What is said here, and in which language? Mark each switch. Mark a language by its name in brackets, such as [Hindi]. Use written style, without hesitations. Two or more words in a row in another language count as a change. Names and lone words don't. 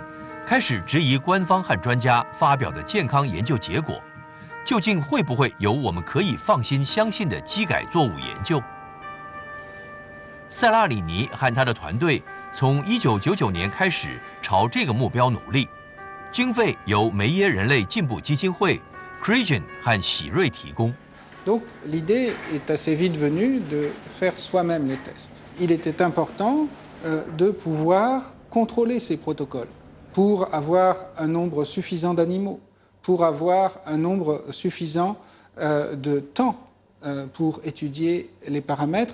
[Chinese] 开始质疑官方和专家发表的健康研究结果，究竟会不会有我们可以放心相信的基改作物研究？塞拉里尼和他的团队从1999年开始朝这个目标努力，经费由梅耶人类进步基金会、Gregen 和喜瑞提供。 [French] Donc l'idée est assez vite venue de faire soi-même les tests. Il était important de pouvoir contrôler ces protocoles. Pour avoir un nombre suffisant d'animaux, pour avoir un nombre suffisant de temps pour étudier les paramètres.